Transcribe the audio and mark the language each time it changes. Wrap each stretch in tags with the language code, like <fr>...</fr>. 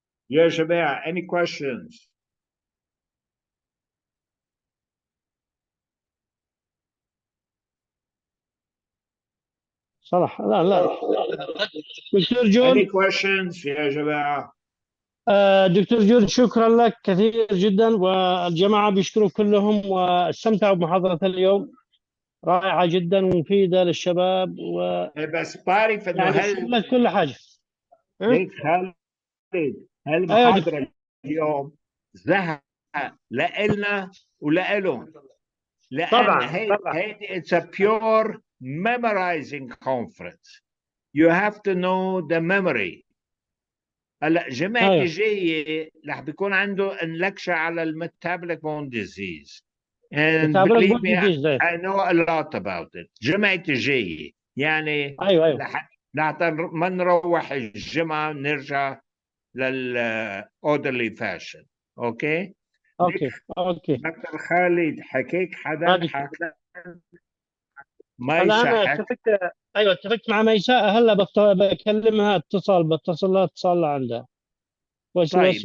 <ar>يا جماعة,</ar> <en>any questions?</en> <ar>صراحة لا دكتور جون.</ar> <en>Any questions</en> <ar>يا جماعة؟ دكتور جون شكرا لك كثير جدا، والجماعة بيشكروا كلهم واستمتعوا بمحاضرة اليوم، رائعة جدا ومفيدة للشباب بس بعرف انه يعني شملت كل حاجة. ليك خالد هالمحاضرة اليوم زهق لإلنا ولإلهم، لأن طبعا هيدي</ar> <en>it's a pure memorizing conference. You have to know the memory.</en> <ar>هلا جمعتي الجاية رح بيكون عنده لكشة على الميتابوليك بون ديزيز.</ar> <en>And believe me, I know a lot about it.</en> <ar>جمعتي الجاية يعني ايوه لحتى ما نروح الجمعة نرجع للأوردرلي فاشن. اوكي دكتور خالد حكيك حدا حكى هلا انا اتفقت مع ميساء، هلا بكلمها بتصل لها اتصال عندها طيب.</ar>